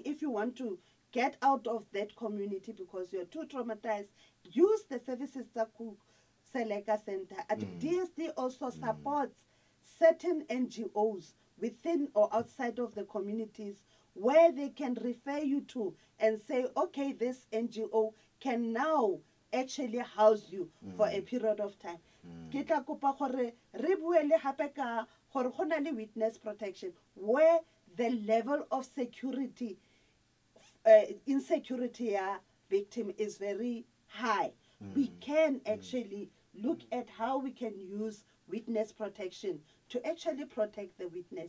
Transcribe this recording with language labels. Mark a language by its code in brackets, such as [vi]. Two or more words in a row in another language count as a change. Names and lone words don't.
[en] If you want to get out of that community because you're too traumatized, use the services that Seleka Center. DSD also supports certain NGOs within or outside of the communities where they can refer you to and say, okay, this NGO can now actually house you for a period of time. [tn] Ke tla kopa gore re bue le hape ka gore go na le [en] witness protection where the level of security, insecurity victim is very high. We can actually look at how we can use witness protection to actually protect the witness.